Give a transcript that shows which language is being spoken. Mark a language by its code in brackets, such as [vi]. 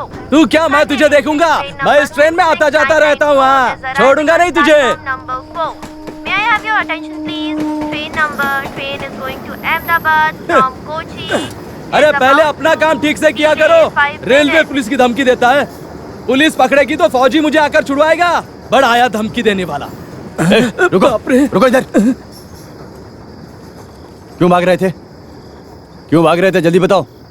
[hi] तू क्या, मैं तुझे देखूंगा। मैं इस ट्रेन में आता जाता रहता हूँ, वहाँ छोड़ूंगा नहीं तुझे। [en] May I have your attention, please? Train number, train is going to Ahmedabad from Kochi. [hi] अरे पहले अपना काम ठीक से किया करो। रेलवे पुलिस की धमकी देता है। पुलिस पकड़ेगी तो फौजी मुझे आकर छुड़वाएगा। बड़ा आया धमकी देने वाला। रुको रुको इधर। क्यों भाग रहे थे? क्यों भाग रहे थे? जल्दी बताओ।